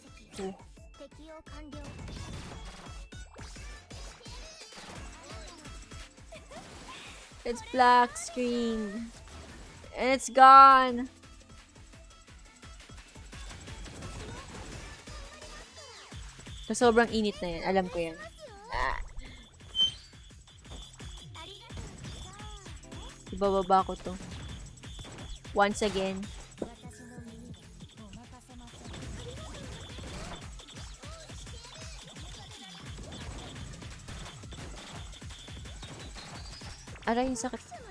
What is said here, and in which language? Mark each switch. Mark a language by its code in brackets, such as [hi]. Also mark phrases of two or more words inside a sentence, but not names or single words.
[ja] 適用完了 [en] It's black screen. And it's gone. [tl] Sa sobrang init na yan. Alam ko yan. Ah. Ibababa ko to. [en] Once again. [ja] 私の耳でお任せません [tl] Aray, yung sakit.